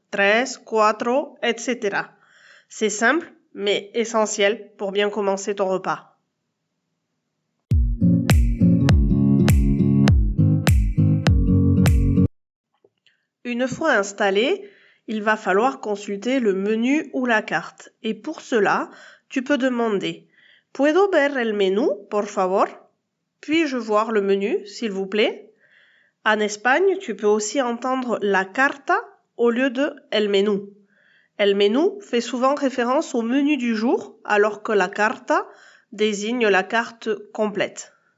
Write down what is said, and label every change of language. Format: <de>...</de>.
<es>Tres, cuatro,</es> <fr>etc. C'est simple, mais essentiel pour bien commencer ton repas. Une fois installé, il va falloir consulter le menu ou la carte. Et pour cela, tu peux demander «</fr> <es>Puedo ver el menú, por favor ?»</es> <fr>Puis-je voir le menu, s'il vous plaît? En Espagne, tu peux aussi entendre la carta au lieu de el menú. El menú fait souvent référence au menu du jour, alors que la carta désigne la carte complète.</fr>